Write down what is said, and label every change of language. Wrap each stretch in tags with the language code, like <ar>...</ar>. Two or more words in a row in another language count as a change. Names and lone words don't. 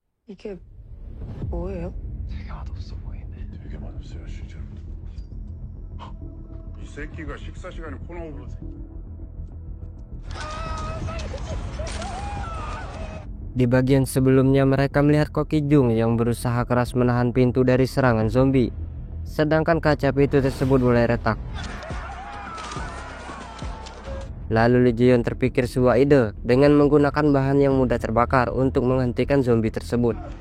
<ko>이게 뭐예요? 되게 맛없어 보이네. 되게 맛없어요, 실제로. 이 새끼가 식사 시간에 코너 오브.</ko> <id>Di bagian sebelumnya mereka melihat Ko Ki-jung yang berusaha keras menahan pintu dari serangan zombie, sedangkan kaca pintu tersebut mulai retak. Lalu Lee Jae-yeon terpikir sebuah ide dengan menggunakan bahan yang mudah terbakar untuk menghentikan zombie tersebut.</id>